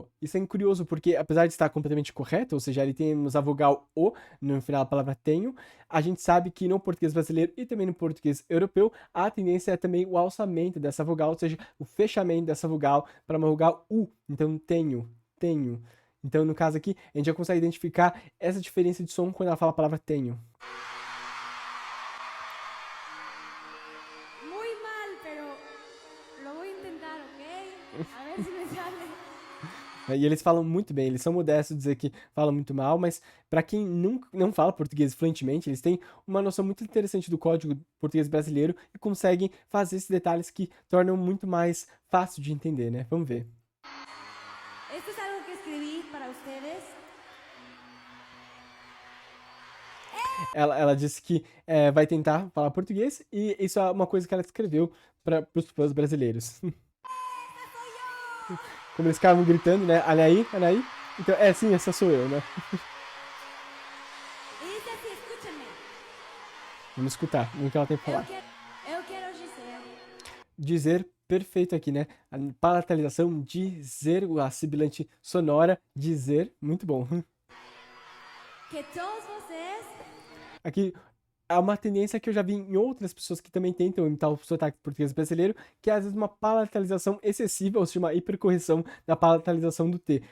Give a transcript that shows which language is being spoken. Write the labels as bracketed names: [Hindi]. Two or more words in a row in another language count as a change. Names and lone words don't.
[Portuguese] Isso é curioso porque, apesar de estar completamente correto, ou seja, ele temos a vogal O no final da palavra tenho, a gente sabe que no português brasileiro e também no português europeu, a tendência é também o alçamento dessa vogal, ou seja, o fechamento dessa vogal para uma vogal U. Então, tenho, tenho. Então, no caso aqui, a gente já consegue identificar essa diferença de som quando ela fala a palavra tenho. [Spanish] Muy mal, pero lo voy a intentar, ¿ok? A ver si me sale. [Portuguese] E eles falam muito bem, eles são modestos de dizer que falam muito mal, mas para quem não fala português fluentemente, eles têm uma noção muito interessante do código português brasileiro e conseguem fazer esses detalhes que tornam muito mais fácil de entender, né? Vamos ver. [Spanish] Esto es algo que escribí para ustedes. [Portuguese] Ela disse que vai tentar falar português e isso é uma coisa que ela escreveu para os fãs brasileiros. Como eles ficavam gritando, né? Anaí, Anaí. Então, sim, essa sou eu, né? [Spanish] Y dice así, escúchenme. [Portuguese] Vamos escutar o que ela tem pra falar. Eu quero dizer Dizer, perfeito aqui, né? A palatalização, dizer, a sibilante sonora, dizer, muito bom. que todos vocês Aqui, há uma tendência que eu já vi em outras pessoas que também tentam imitar o sotaque português brasileiro, que é às vezes uma palatalização excessiva, ou seja, uma hipercorreção da palatalização do T.